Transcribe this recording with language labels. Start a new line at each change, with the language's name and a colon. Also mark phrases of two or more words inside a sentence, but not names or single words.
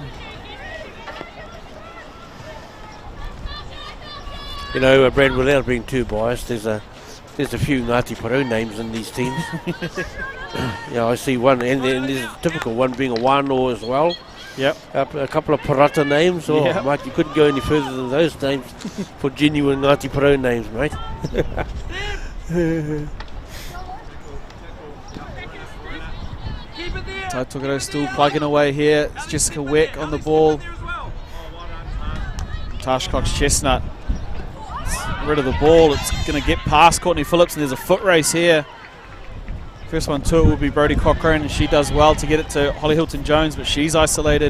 English: You know, Brad, without being too biased, there's a few Ngāti Porou names in these teams. Yeah, I see one, and there's a typical one being a wānoa as well. Yep. A couple of Parata names. Oh, Yep. mate, you couldn't go any further than those names for genuine Ngāti Porou names, mate. Taitokoro still plugging away here. It's Jessica Weck on the ball. Tash Cox-Chestnut rid of the ball. It's going to get past Courtney Phillips, and there's a foot race here. First one to it will be Brodie Cochrane, and she does well to get it to Holly Hilton-Jones, but she's isolated.